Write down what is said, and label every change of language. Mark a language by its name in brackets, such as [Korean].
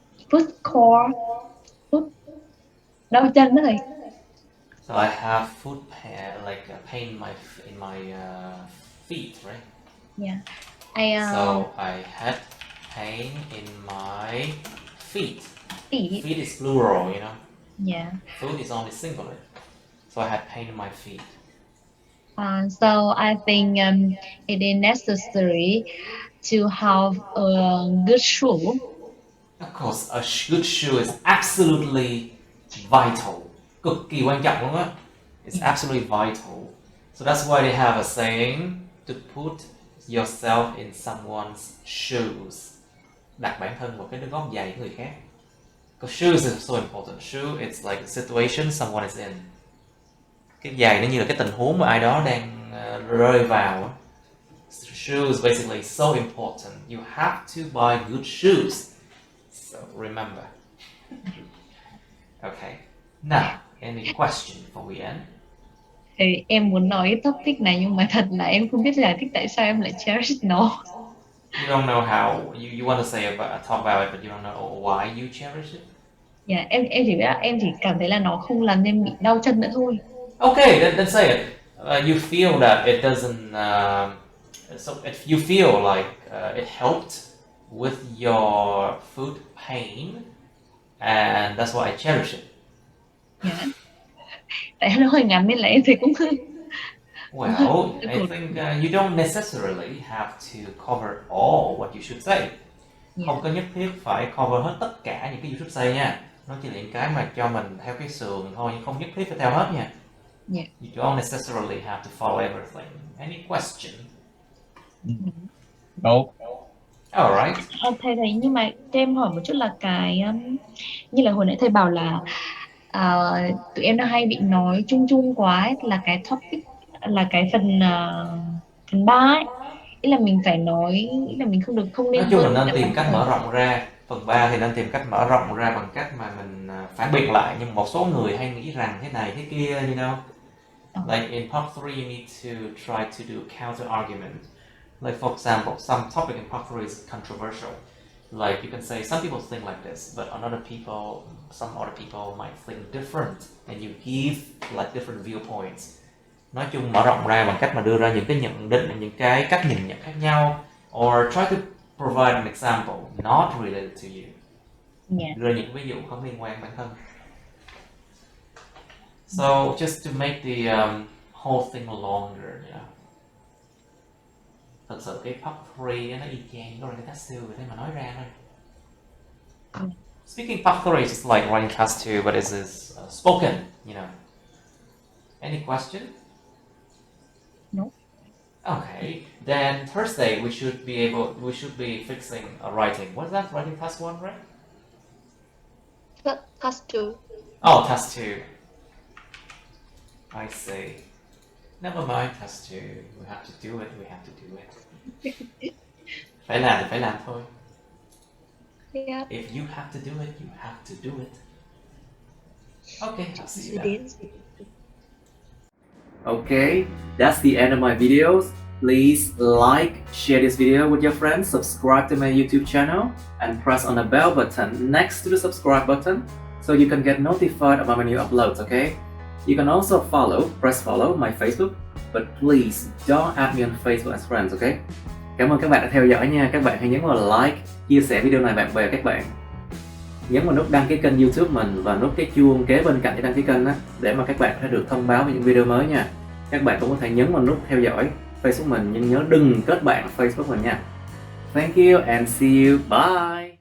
[Vietnamese] Foot score, foot đau chân đó thầy. [English] So I have foot pain, like pain in my feet, right? Yeah. So I had pain in my feet. Feet. Feet is plural, you know. Yeah. Foot is only singular. So I had pain in my feet. So I think it is necessary to have a good shoe. Of course, a good shoe is absolutely vital. [Vietnamese] Cực kỳ quan trọng luôn á. [English] It's absolutely vital. So that's why they have a saying to put yourself in someone's shoes. [Vietnamese] Đặt bản thân vào cái gót giày của người khác. [English] Because shoes is so important. Shoe it's like a situation someone is in. [Vietnamese] Cái giày nó như là cái tình huống mà ai đó đang rơi vào. [English] Shoes basically so important. You have to buy good shoes. So remember. Okay. Now, any question before we end? [Vietnamese] Thì em muốn nói cái topic này nhưng mà thật là em không biết giải thích tại sao em lại cherish nó. [English] You don't know how you want to talk about it, but you don't know why you cherish it. [Vietnamese] Yeah, em chỉ cảm thấy là nó không làm em bị đau chân nữa thôi. [English] Okay, then say it. You feel that it doesn't. So if you feel like it helped with your foot pain, and that's why I cherish it. Yeah. [Vietnamese] Tại nó hơi ngắn nên là em thấy cũng [English] Well, I think you don't necessarily have to cover all what you should say. [Vietnamese] Không có nhất thiết phải cover hết tất cả những cái [English] you should say [Vietnamese] nha. Nó chỉ là những cái mà cho mình theo cái sườn thôi, nhưng không nhất thiết phải theo hết nha. [English] You don't necessarily have to follow everything. Any question? No. Alright. [Vietnamese] Thầy nhưng mà cho em hỏi một chút là cái như là hồi nãy thầy bảo là tụi em đã hay bị nói chung chung quá ấy, là cái topic là cái phần 3 ấy, ý là mình phải nói, ý là mình không nên. Nói chung là nên tìm cách mở rộng ra. Phần 3 thì nên tìm cách mở rộng ra bằng cách mà mình phản biện lại, nhưng một số người hay nghĩ rằng thế này thế kia, [English] you know. Like in part 3 you need to try to do counter argument. Like for example, some topic in part 3 is controversial. Like you can say some people think like this, but some other people might think different, and you give like different viewpoints. [Vietnamese] Nói chung mở rộng ra bằng cách mà đưa ra những cái nhận định, những cái cách nhìn nhận khác nhau, [English] or try to provide an example not related to you. [Vietnamese] Đưa ra những ví dụ không liên quan bản thân. [English] So just to make the whole thing longer, you know. [Vietnamese] Thật sự cái part 3 nó y chang có cái task 2 thế mà nói ra thôi. [English] Speaking part 3 is just like writing task 2, but this is spoken, you know. Any question? No. Okay, then Thursday we should be fixing writing. What's that? Writing task 1, right? Task 2. Oh, task 2. I see. Never mind, task 2. We have to do it. [Vietnamese] Phải làm thì phải làm thôi. [English] Yeah. If you have to do it, you have to do it. Okay, I'll see you then. Okay, that's the end of my videos. Please like, share this video with your friends, subscribe to my YouTube channel, and press on the bell button next to the subscribe button so you can get notified about my new uploads, okay? You can also press follow my Facebook, but please don't add me on Facebook as friends, okay? [Vietnamese] Cảm ơn các bạn đã theo dõi nha. Các bạn hãy nhấn vào like, chia sẻ video này bạn bè các bạn. Nhấn vào nút đăng ký kênh YouTube mình và nút cái chuông kế bên cạnh cái đăng ký kênh đó, để mà các bạn sẽ được thông báo về những video mới nha. Các bạn cũng có thể nhấn vào nút theo dõi Facebook mình, nhưng nhớ đừng kết bạn Facebook mình nha. [English] Thank you and see you. Bye.